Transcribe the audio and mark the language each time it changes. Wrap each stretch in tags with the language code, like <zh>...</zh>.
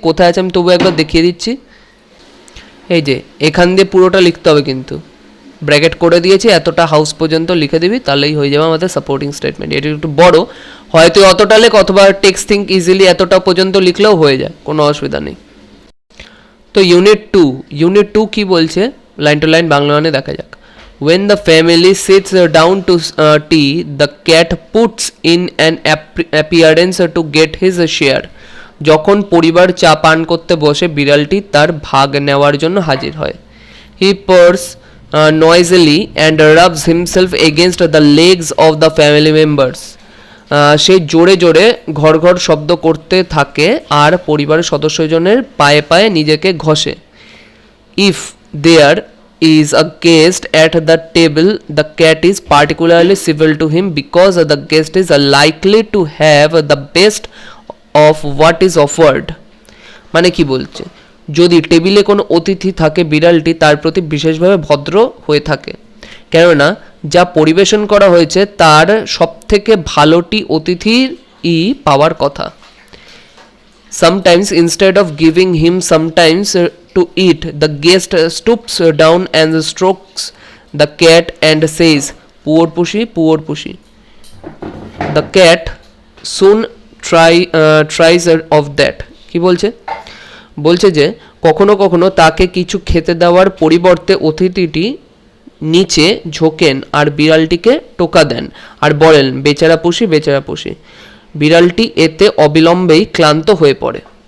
<bn>কোথায় আছে আমি তবু একবার দেখিয়ে দিচ্ছি। এই যে এখান দিয়ে পুরোটা লিখতে হবে, কিন্তু ব্র্যাকেট করে দিয়েছি, এতটা হাউস পর্যন্ত লিখে দিবি, তাহলেই হয়ে যাবে আমাদের সাপোর্টিং স্টেটমেন্ট। এটা একটু বড়, হয়তো অতটা লেখ, অথবা টেক্সট থিঙ্ক ইজিলি এতটা পর্যন্ত লিখলেও হয়ে যায়, কোনো অসুবিধা নেই। তো ইউনিট টু কি বলছে, লাইন টু লাইন বাংলা মানে দেখা যাক।</bn> <en>When the family sits down to tea, the cat puts in an appearance to get his share.</en> <bn>যখন পরিবার চা পান করতে বসে, বিড়ালটি তার ভাগ নেওয়ার জন্য হাজির হয়।</bn> <en>He purrs noisily and rubs himself against the legs of the family members.</en> <bn>সে জোরে জোরে ঘর ঘর শব্দ করতে থাকে আর পরিবারের সদস্যজনের পায়ে পায়ে নিজেকে ঘষে।</bn> <en>If there is a guest at the table, the cat is particularly civil to him because the guest is likely to have the best of what is offered.</en> <bn>মানে কি বলছে, যদি টেবিলে কোনো অতিথি থাকে, বিড়ালটি তার প্রতি বিশেষভাবে ভদ্র হয়ে থাকে, কেননা যা পরিবেশন করা হয়েছে তার সবথেকে ভালোটি অতিথিরই পাওয়ার কথা।</bn> <en>Sometimes instead of giving him sometimes to eat, the guest stoops down and strokes the cat and says, "Poor pushy, poor pushy." The cat soon tries of that.</en> <bn>কি বলছে, বলছে যে কখনো কখনো তাকে কিছু খেতে দেওয়ার পরিবর্তে অতিথিটি নিচে ঝোঁকেন আর বিড়ালটিকে টোকা দেন আর বলেন, বেচারা পুষি, বেচারা পুষি। বিড়ালটি এতে অবিলম্বেই ক্লান্ত হয়ে পড়ে।</bn>